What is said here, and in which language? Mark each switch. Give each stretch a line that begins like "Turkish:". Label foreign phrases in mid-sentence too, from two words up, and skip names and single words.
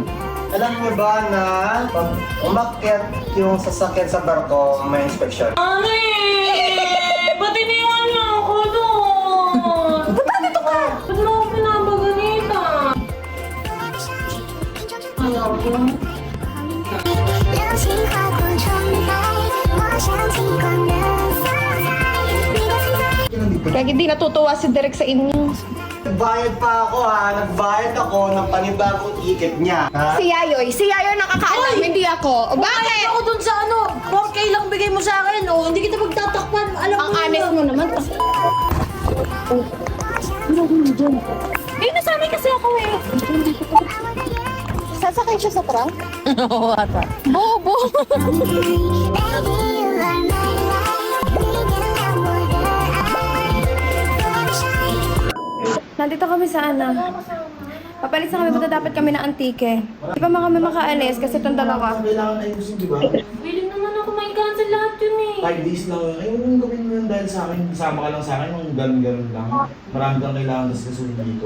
Filipino: Alam mo ba na pag umakyat yung sasakyan sa barko, may inspection? Ane! Ba't iniwan niyo ako doon? Ba't dito ka? Ba't mo ako pinabaganita? Ayaw ko.
Chinese: 流星划过窗台，我想起光的色彩。你的存在。
Filipino: Kaya hindi natutuwa si Derek sa inyo. Nagbayad pa ako ha, nagbayad ako ng panibagong ticket niya. Ha? Si Yayoy nakakaalam, hindi ako. O bakit? Ako dun sa ano, 4K lang bigay mo sa akin, oh. Hindi kita magtatakpan. Alam Ang mo honest mo naman. Eh, nasanay kasi ako eh. Sasakay siya sa truck? Oo, ata. Bobo.
English: Baby, you are my life，
Chinese: 你点亮我的爱。
Filipino: Nandito kami sa ano. Papalit na kami, punta dapat kami ng antike. Di pa kami makaalis kasi itong dalawa. Kailangan ayusin, di ba? Willing naman ako may-cancel lahat yun eh. 5 days lang yun. Ay, huwag gawin mo yun dahil sa akin. Kasama ka lang sa akin, yung ganun-ganun lang. Marami kang kailangan tas kasunod dito.